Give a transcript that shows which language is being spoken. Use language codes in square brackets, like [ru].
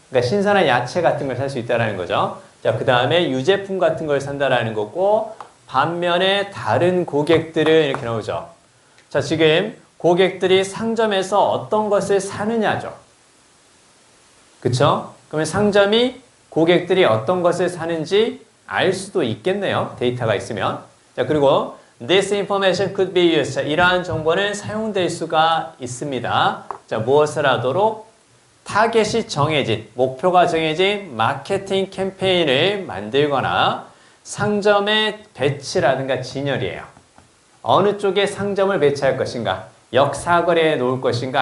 [ko] 그러니까 신선한 야채 같은 걸 살 수 있다는 거죠. 자, 그 다음에 유제품 같은 걸 산다라는 거고 반면에 다른 고객들은 이렇게 나오죠. 자, 지금 고객들이 상점에서 어떤 것을 사느냐죠. 그쵸? 그러면 상점이 고객들이 어떤 것을 사는지 알 수도 있겠네요. 데이터가 있으면. 자, 그리고 [en] This information could be used. [ko] 자, 이러한 정보는 사용될 수가 있습니다. 자, 무엇을 하도록? 타겟이 정해진, 목표가 정해진 마케팅 캠페인을 만들거나 상점의 배치라든가 진열이에요. 어느 쪽에 상점을 배치할 것인가? 역 사거리에 놓을 것인가?